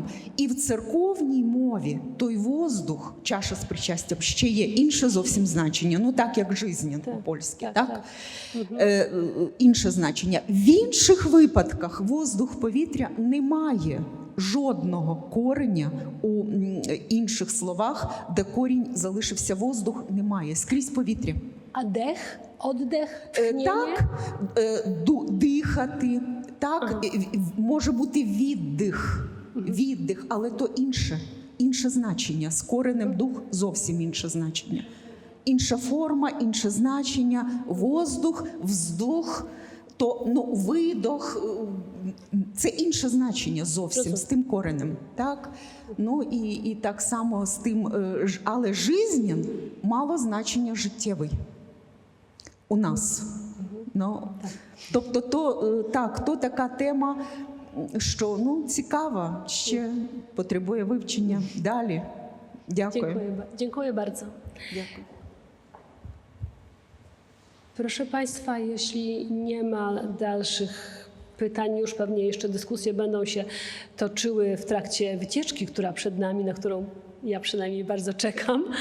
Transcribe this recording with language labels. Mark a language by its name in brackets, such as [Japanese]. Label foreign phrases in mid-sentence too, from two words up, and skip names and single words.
[Ukrainian] І в церковній мові той воздух, чаша з причастям, ще є інше зовсім значення, ну так як жизнь по-польськи, так? Інше значення. В інших випадках воздух, повітря не має жодного кореня у інших словах, де корінь залишився воздух, немає. Скрізь повітря. [Polish] A dech, oddech, tchnienie? [Ukrainian] Так, дихати, так, може бути віддих, але то інше значення. З коренем дух зовсім інше значення. Інша форма, інше значення, воздух, вздох, то видох, це інше значення зовсім з тим коренем. Так? Ну і так само з тим, але жизнен мало значення життєвий. У нас. Ну, тобто то така тема, що цікава, ще потребує вивчення далі. Дякую. [Polish] Dziękuję bardzo. [Ukrainian] Дякую. [Polish] Proszę Państwa, jeśli nie ma dalszych pytań, już pewnie jeszcze dyskusje będą się toczyły w trakcie wycieczki, która przed nami, na którą ja przynajmniej bardzo czekam.